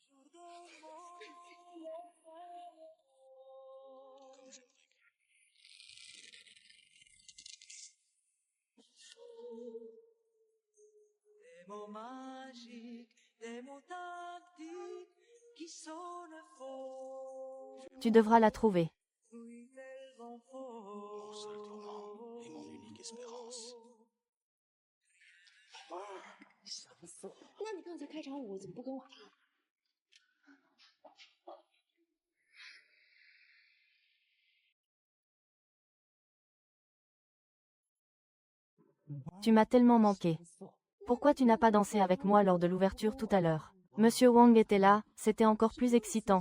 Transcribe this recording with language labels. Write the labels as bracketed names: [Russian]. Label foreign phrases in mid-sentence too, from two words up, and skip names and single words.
[French] Des mots magiques, des mots tactiques qui sonnent faux. Tu devras la trouver. Oui, elles vont faux. Mon seul tournant et mon unique espérance. [Chinese] 那你刚才开场舞怎么不跟我跳？ [French] Tu m'as tellement manqué. Pourquoi tu n'as pas dansé avec moi lors de l'ouverture tout à l'heure? Monsieur Wang était là, c'était encore plus excitant.